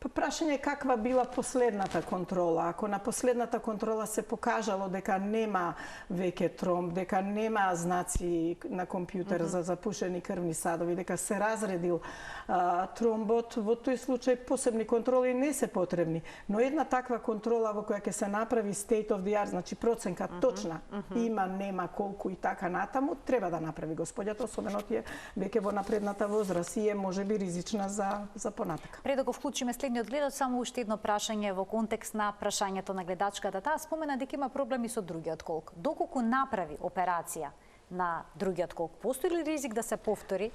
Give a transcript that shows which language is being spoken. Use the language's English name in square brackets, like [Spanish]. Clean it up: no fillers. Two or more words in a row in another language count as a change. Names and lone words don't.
[Macedonian] Па прашање е каква била последната контрола. Ако на последната контрола се покажало дека нема веќе тромб, дека нема знаци на компјутер за запушени крвни садови, дека се разредил тромбот, во тој случај посебни контроли не се потребни. Но една таква контрола во која ќе се направи [English] state of the art, [Macedonian] значи проценка точна, има, нема, колку и така натаму, треба да направи господјата, особено тие веќе во напредната возраст и е можеби ризична за понатака. Пред да го вклучиме следниот гледач, само уште едно прашање во контекст на прашањето на гледачката. Таа спомена дека има проблеми со другиот колк. Доколку направи операција на другиот колк, постои ли ризик да се повтори?